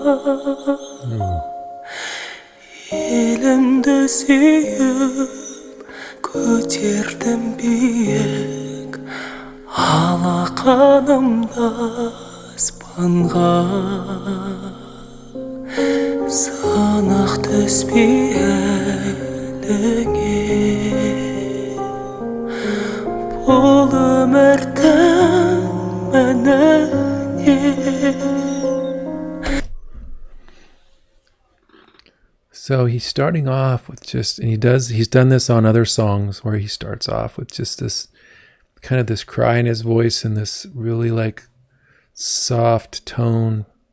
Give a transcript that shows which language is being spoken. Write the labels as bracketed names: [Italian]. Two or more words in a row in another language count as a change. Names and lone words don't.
[Kazakh] елімді сүйіп көтердім биік алақанымды аспанға сынық түспей әліңе бұл өмірдің мәніне. [English] So he's starting off with just, and he's done this on other songs where he starts off with just this kind of this cry in his voice and this really like soft tone.